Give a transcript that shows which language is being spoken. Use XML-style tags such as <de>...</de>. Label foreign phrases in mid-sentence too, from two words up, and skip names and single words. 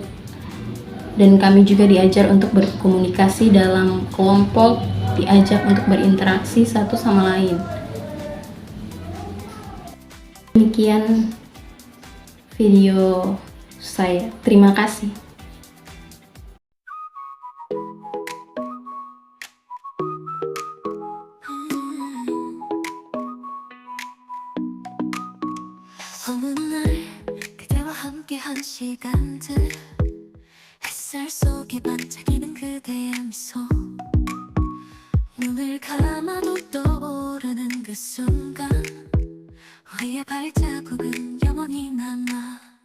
<id>Dan kami juga diajar untuk berkomunikasi dalam kelompok, diajak untuk berinteraksi satu sama lain. Demikian video saya. Terima kasih.</id> <ko>어느 날 그대와 함께한 시간들 햇살 속에 반짝이는 그대의 미소 눈을 감아도 떠오르는 그 순간 우리의 발자국은 영원히 남아</ko>